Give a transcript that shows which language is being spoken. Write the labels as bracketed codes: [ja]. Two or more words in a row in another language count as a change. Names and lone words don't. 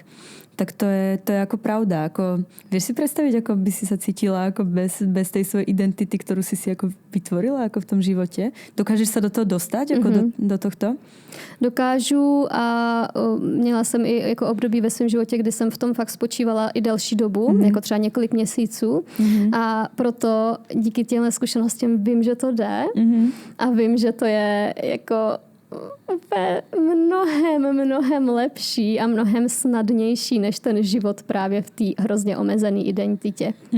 [sk] Tak to je ako pravda. Ako, vieš si predstaviť, ako by si sa cítila ako bez tej svojej identity, ktorú si ako vytvorila ako v tom živote? Dokážeš sa do toho dostať? Ako do tohto? [cs] Dokážu a měla jsem i jako období ve svém životě, kdy jsem v tom fakt spočívala i delší dobu, jako třeba několik měsíců. A proto díky těmhle zkušenostem vím, že to jde a vím, že to je jako úplně mnohem lepší a mnohem snadnější než ten život právě v té hrozně omezené identitě.